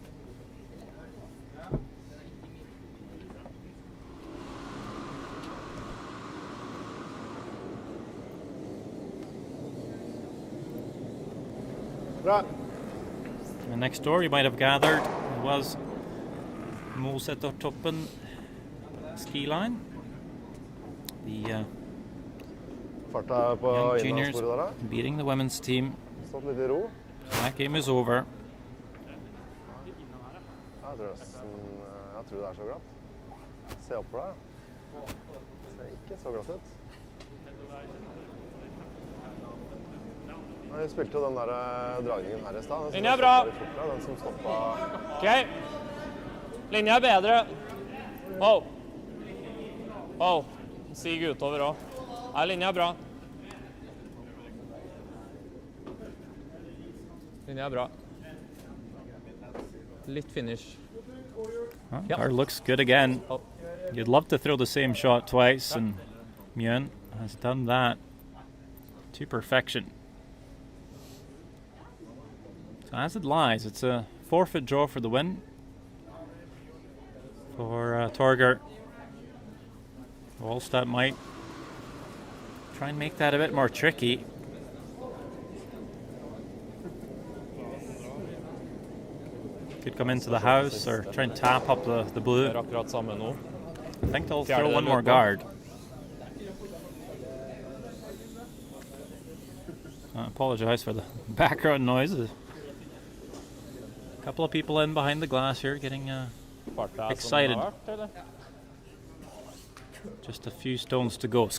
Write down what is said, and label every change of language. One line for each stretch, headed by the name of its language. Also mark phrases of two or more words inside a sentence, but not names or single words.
Norwegian: Bra.
English: And next door you might have gathered was Mosetertoppen ski line. The
Norwegian: Farta på
English: young juniors
Norwegian: innlandsbordet der, da.
English: beating the women's team.
Norwegian: Stått litt i ro.
English: That game is over.
Norwegian: Jeg tror det er så glatt. Se opp for deg. Ser ikke så glatt ut. Vi spilte jo den der dragningen her i sted. Linja er bra. Den som stoppet... Ok. Linja er bedre. Wow. Sig utover også. Nei, linja er bra. Linja er bra. Litt finish.
English: Guard looks good again. You'd love to throw the same shot twice, and Mjøen has done that to perfection. So as it lies, it's a forfeit draw for the win for Torgeir. Walstad might try and make that a bit more tricky. Could come into the house or try and tap up the blue.
Norwegian: Det akkurat samme nå.
English: I think they'll
Norwegian: Fjerde
English: throw one more
Norwegian: løpet.
English: guard. I apologize for the background noises. A couple of people in behind the glass here getting excited. Just a few stones to go.